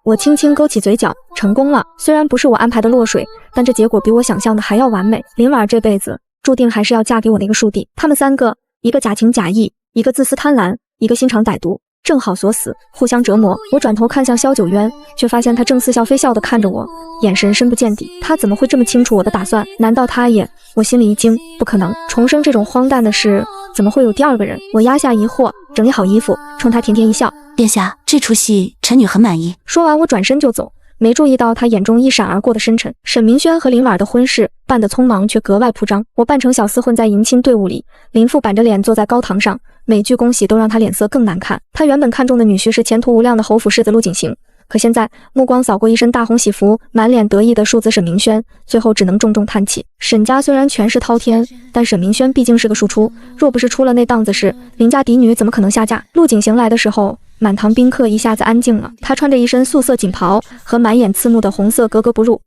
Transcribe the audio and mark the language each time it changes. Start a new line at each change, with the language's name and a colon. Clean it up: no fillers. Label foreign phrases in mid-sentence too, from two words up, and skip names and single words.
Chinese: 我輕輕勾起嘴角，成功了。雖然不是我安排的落水，但這結果比我想象的還要完美。林婉兒這輩子注定還是要嫁給我那個樹弟。他們三個，一個假情假意，一個自私貪婪，一個心腸歹毒，正好鎖死，互相折磨。我轉頭看向蕭九淵，卻發現他正似笑非笑地看着我，眼神深不見底。他怎麼會這麼清楚我的打算？難道他也……我心裡一驚，不可能，重生這種荒誕的事，怎麼會有第二個人？我壓下疑惑，整理好衣服，衝他甜甜一笑。殿下，這出戲臣女很滿意。說完，我轉身就走，沒注意到他眼中一閃而過的深沉。沈明軒和林婉兒的婚事辦得匆忙，卻格外鋪張。我扮成小厮混在迎親隊伍裡，林父板着臉坐在高堂上，每句恭喜都讓他臉色更難看。他原本看中的女婿是前途無量的侯府世子陸景行，可現在目光掃過一身大紅喜服、滿臉得意的庶子沈明軒，最後只能重重嘆氣。沈家雖然權勢滔天，但沈明軒畢竟是個庶出，若不是出了那檔子事，林家嫡女怎麼可能下嫁？陸景行來的時候，滿堂賓客一下子安靜了。他穿着一身素色錦袍，和滿眼刺目的紅色格格不入。